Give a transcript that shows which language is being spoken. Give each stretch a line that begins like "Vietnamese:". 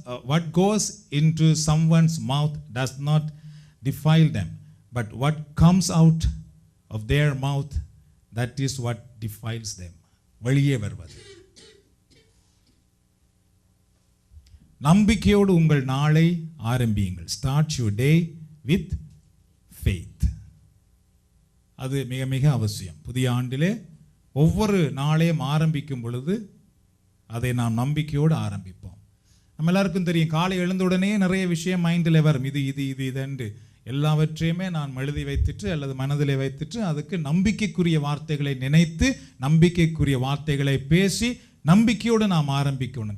English: What goes into someone's mouth does not defile them, but what comes out of their mouth, that is what defiles them.
Tamil: வெளியே வருவது. நம்பிக்கையோடு உங்கள் நாளை ஆரம்பியுங்கள். Start your day with faith. அது மிக மிக அவசியம். புதிய ஆண்டிலே ஒவ்வொரு நாளையும் ஆரம்பிக்கும் பொழுது அதை நாம் நம்பிக்கையோடு ஆரம்பிப்போம். நம்ம எல்லாருக்கும் தெரியும், காலை எழுந்த உடனே நிறைய விஷயம் மைண்டில் வரும். இது எல்லாவற்றையுமே நான் எழுதி வைத்துட்டு அல்லது மனதிலே வைத்துட்டு அதுக்கு நம்பிக்கைக்குரிய வார்த்தைகளை நினைத்து நம்பிக்கைக்குரிய வார்த்தைகளை பேசி நம்பிக்கையோடு நாம் ஆரம்பிக்கணும்.